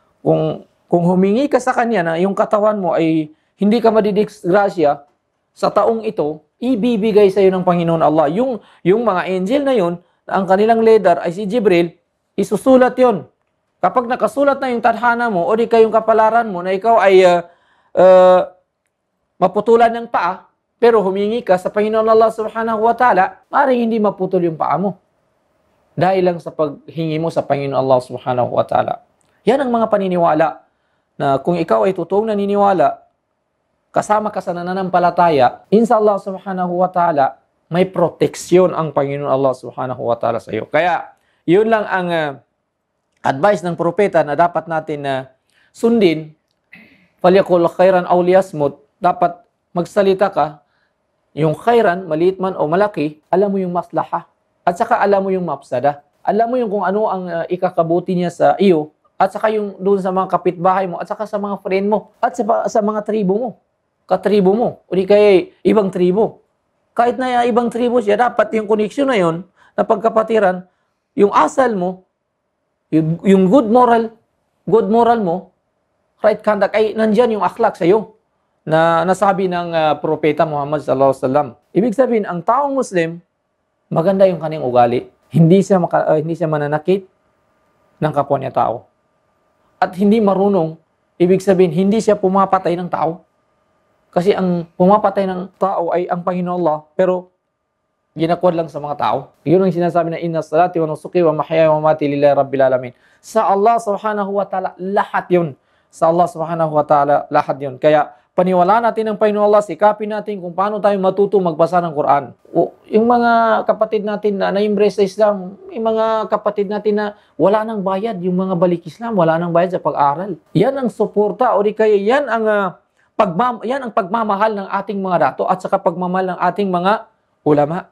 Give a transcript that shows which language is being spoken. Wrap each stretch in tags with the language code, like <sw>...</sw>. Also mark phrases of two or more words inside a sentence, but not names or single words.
<tl>Kung humingi ka sa Kanya na yung katawan mo ay hindi ka madidisgrasya sa taong ito, ibibigay sa iyo ng Panginoon Allah. Yung mga angel na yun, ang kanilang leader ay si Jibril, isusulat yon. Kapag nakasulat na yung tadhana mo o di kayong kapalaran mo na ikaw ay maputulan ng paa, pero humingi ka sa Panginoon Allah</tl> <ar>سبحانه وتعالى,</ar> <tl>maaaring hindi maputol yung paa mo. Dahil lang sa paghingi mo sa Panginoon Allah</tl> <ar>سبحانه وتعالى.</ar> <tl>Yan ang mga paniniwala na kung ikaw ay totoong naniniwala, kasama ka sa nananampalataya,</tl> <ar>إن شاء الله سبحانه وتعالى,</ar> <tl>may proteksyon ang Panginoon Allah</tl> <ar>سبحانه وتعالى</ar> <tl>sa iyo. Kaya, yun lang ang advice ng propeta na dapat natin sundin.</tl> <ar>فليقل خيرا أو ليصمت.</ar> <tl>Dapat magsalita ka, yung khairan, maliit man o malaki, alam mo yung maslaha. At saka alam mo yung mafsada. Alam mo yung kung ano ang ikakabuti niya sa iyo. At saka yung doon sa mga kapitbahay mo. At saka sa mga friend mo. At sa mga tribo mo. Katribo mo. O di kaya ibang tribo. Kahit na ibang tribo siya, dapat yung connection na yun, na pagkapatiran, yung asal mo, yung</tl> <en>good moral</en> <tl>mo,</tl> <en>right conduct,</en> <tl>ay nandyan yung akhlak sa iyo. Na nasabi ng propeta Muhammad</tl> <ar>صلى الله عليه وسلم.</ar> <tl>Ibig sabihin, ang taong Muslim, maganda yung kanyang ugali. Hindi siya mananakit ng kapwa niya tao. At hindi marunong, ibig sabihin, hindi siya pumapatay ng tao. Kasi ang pumapatay ng tao ay ang Panginoon Allah, pero ginakwad lang sa mga tao. Yun ang sinasabi na</tl> <ar>إن صلاتي ونسكي ومحياي ومماتي لله رب العالمين.</ar> <tl>Sa Allah</tl> <ar>سبحانه وتعالى,</ar> <tl>lahat yun. Sa Allah</tl> <ar>سبحانه وتعالى,</ar> <tl>lahat yun. Kaya, paniwalaan natin ng Panginoon Allah, sikapin natin kung paano tayo matuto magbasa ng Quran. O, yung mga kapatid natin na na-embrace sa Islam, yung mga kapatid natin na wala nang bayad, yung mga balik Islam, wala nang bayad sa pag-aaral. Yan ang suporta, o di kaya yan ang pagmamahal ng ating mga dato at saka pagmamahal ng ating mga ulama.</tl>